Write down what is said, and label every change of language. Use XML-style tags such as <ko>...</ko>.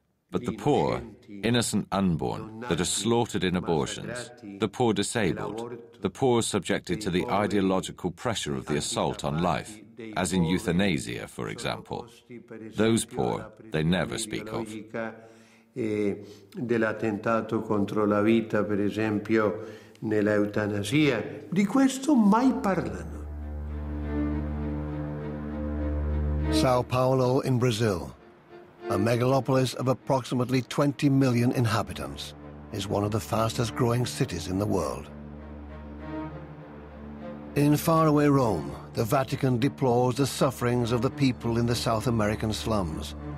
<en>But the poor, innocent unborn, that are slaughtered in abortions, the poor disabled, the poor subjected to the ideological pressure of the assault on life, as in euthanasia, for example, those poor they never speak of.</en> <it>Dell'attentato contro la vita, per esempio, nella eutanasia, di questo mai parlano.</it> <en>Sao Paulo in Brazil, a megalopolis of approximately 20 million inhabitants, is one of the fastest growing cities in the world. In faraway Rome, the Vatican deplores the sufferings of the people in the South American slums.</en>